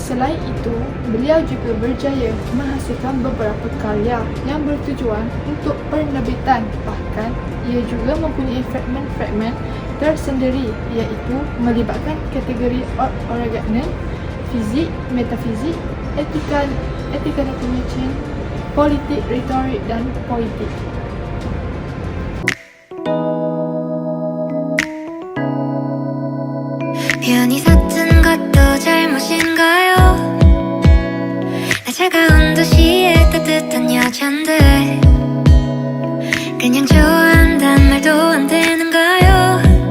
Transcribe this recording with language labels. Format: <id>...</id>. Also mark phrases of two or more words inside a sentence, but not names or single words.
<ms>Selain itu, beliau juga berjaya menghasilkan beberapa karya yang bertujuan untuk penerbitan. Bahkan, ia juga mempunyai fragmen-fragmen tersendiri, iaitu melibatkan kategori organon, fizik, metafizik, etika dan pemikiran, politik, retorik dan poetik.</ms> <ko>편히 섰은 것도 잘못인가요? 나 차가운 도시의 따뜻한 여잔데 그냥 좋아한단 말도 안 되는가요?</ko>